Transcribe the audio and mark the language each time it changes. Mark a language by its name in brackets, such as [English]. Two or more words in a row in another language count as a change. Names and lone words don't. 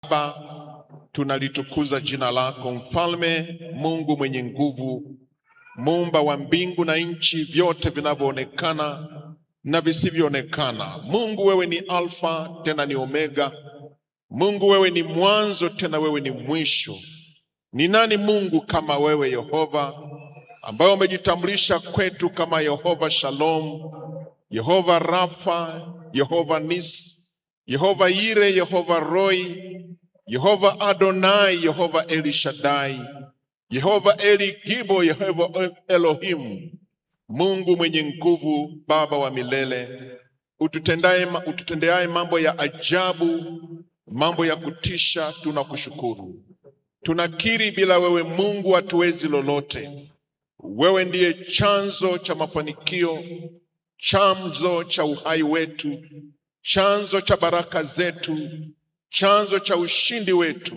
[Swahili] Baba, tunalitukuza jina lako, Mfalme, Mungu mwenye nguvu, Muumba wa mbingu na nchi, vyote vinavyoonekana na visivyoonekana. Mungu, wewe ni Alfa tena ni Omega. Mungu, wewe ni mwanzo tena wewe ni mwisho. Ni nani Mungu kama wewe, Yehova, ambaye umejitambulisha kwetu kama Yehova Shalom, Yehova Rafa, Yehova Nisi, Yehova Yire, Yehova Roi, Yehova Adonai, Yehova Eli Shaddai, Yehova Eli Gibo, Yehova Elohim. Mungu mwenye nguvu, Baba wa milele, ututendeaye mambo ya ajabu, mambo ya kutisha, tunakushukuru. Tunakiri bila wewe Mungu hatuwezi lolote. Wewe ndiye chanzo cha mafanikio, chanzo cha uhai wetu, chanzo cha baraka zetu, chanzo cha ushindi wetu.